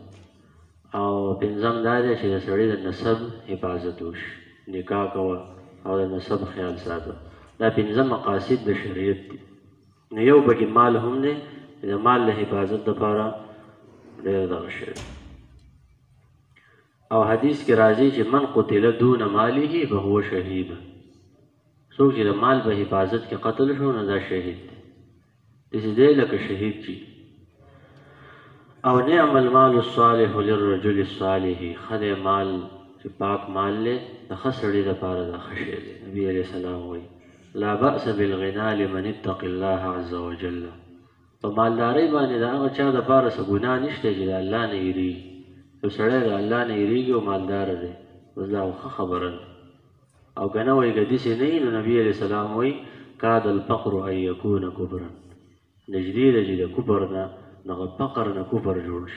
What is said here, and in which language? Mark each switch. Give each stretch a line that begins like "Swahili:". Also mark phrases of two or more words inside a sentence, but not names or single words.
Pashto: او پنځم دا دی چې د سړي د نسب حفاظت وشي، نکاح کوه او د نسب خیال ساته. دا پنځه مقاصد د شریعت دي. نو یو پکې مال هم دی، د مال د حفاظت دپاره ډېر دغه شوی. او حدیث کې راځي چې
Arabic: من قتل دون ماله فهو شهید.
Pashto: څوک چې د مال په حفاظت کې قتل شو نو دا شهید دی، داسې دی لکه شهید چې.
Arabic: او نعم المال الصالح للرجل الصالح.
Pashto: ښه دی مال چې پاک مال دی د ښه سړي دپاره دا ښه شی دی.
Arabic: نبي علیه السلام وایي لا بأس بالغنا لمن اتق الله عز وجل.
Pashto: په مالدارۍ باندې د هغه چا دپاره څه ګناه نشته چې د الله نه یېرېږي. یو سړی د الله نه یېرېږي او مالداره دی، بس دا ښه خبره ده. او که نه وایي که داسې نه وي نو نبي
Arabic: علیه السلام
Pashto: وایي
Arabic: کاد الفقر ان یکون کفرا.
Pashto: نږدې ده چې د کفر نه دغه فقر نه کفر جوړ شي.